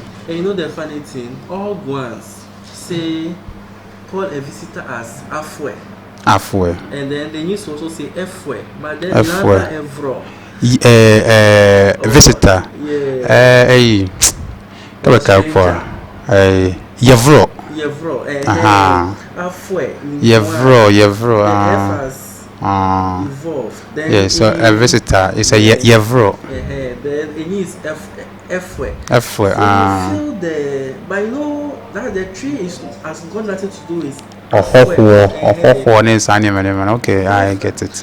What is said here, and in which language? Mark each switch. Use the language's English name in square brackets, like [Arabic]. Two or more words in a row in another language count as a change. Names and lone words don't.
[English] And you know the funny thing? All Guans say, call a visitor as Afwe. And then they used to also say Efwe. But then another Evro. Visitor. Yeah. Yevro. Afwe. Yevro. Evolved. Then yeah, so a visitor is a Yevro. Then it is Efwe. So you feel the, but you know that the tree has got nothing to do with. Okay, I get it.